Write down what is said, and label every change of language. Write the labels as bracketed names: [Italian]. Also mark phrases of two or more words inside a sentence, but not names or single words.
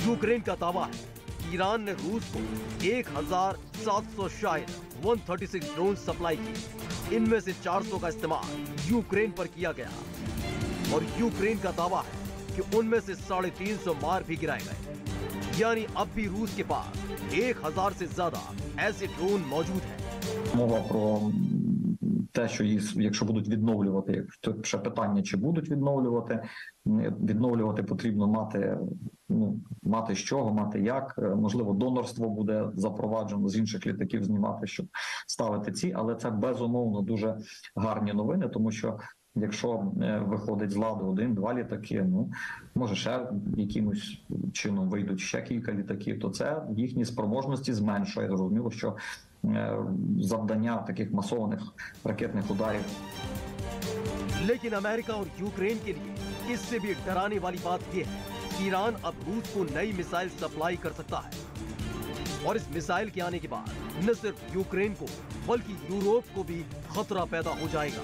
[Hindi] यूक्रेन का दावा है कि ईरान ने रूस को 1700 शाहिद 136 ड्रोन सप्लाई किए। इनमें से 400 का इस्तेमाल यूक्रेन पर किया गया और यूक्रेन का दावा है कि उनमें से 350 मार भी गिराए गए। यानी अब भी रूस के पास 1000 से ज्यादा ऐसे ड्रोन मौजूद हैं। [Ukrainian] Мова про те, що якщо будуть відновлювати, то ще питання, чи будуть відновлювати потрібно мати з чого, мати як, можливо, донорство буде запроваджено, з інших літаків знімати, щоб ставити ці, але це безумовно дуже гарні новини, тому що Якщо виходить з ладу 1-2 літаки, ну може ще якимось чином вийдуть ще кілька літаків, то це їхні спроможності зменшує. Зрозуміло, що завдання таких масованих ракетних ударів. [Hindi] लेकिन अमेरिका और यूक्रेन के लिए इससे भी डराने वाली बात यह है कि ईरान अब रूस को नई मिसाइल सप्लाई कर सकता है और इस मिसाइल के आने के बाद न सिर्फ यूक्रेन को बल्कि यूरोप को भी खतरा पैदा हो जाएगा।